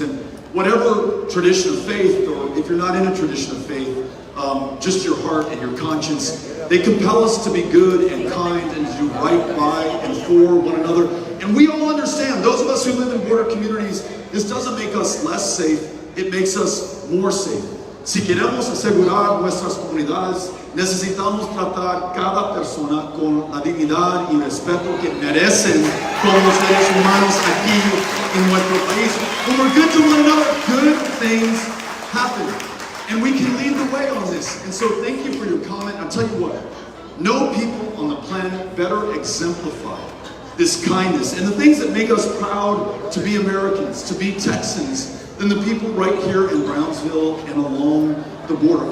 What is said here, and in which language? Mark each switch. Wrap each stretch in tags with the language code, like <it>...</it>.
<en>And whatever tradition of faith, or if you're not in a tradition of faith, just your heart and your conscience, they compel us to be good and kind and to do right by and for one another. And we all understand, those of us who live in border communities, this doesn't make us less safe, it makes us more safe.</en> <es>Si queremos asegurar nuestras comunidades, necesitamos tratar cada persona con la dignidad y respeto que merecen como seres humanos aquí en nuestro país.</es> <en>When we're good to one another, good things happen. And we can lead the way on this. And so thank you for your comment. I'll tell you what, no people on the planet better exemplify this kindness and the things that make us proud to be Americans, to be Texans, than the people right here in Brownsville and along the border.</en>